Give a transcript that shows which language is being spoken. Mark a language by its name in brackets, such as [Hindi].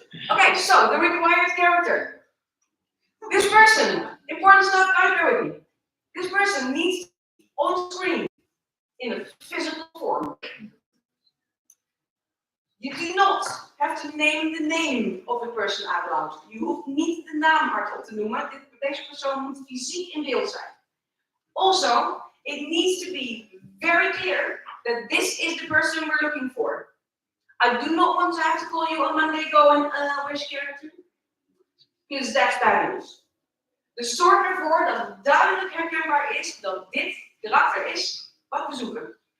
[English] Okay, so the required character. This person, important stuff, guys, bear with me. This person needs on screen in a physical form. You do not have to name the name of the person out loud. [Dutch] Je hoeft niet de naam hardop te noemen. Deze persoon moet fysiek in beeld zijn. [English] Also, it needs to be very clear that this is the person we're looking for. I do not want to have to call you on Monday going, where's your character? Because that's bad news. [Dutch] Dus zorg ervoor dat het duidelijk herkenbaar is dat dit karakter is wat we zoeken.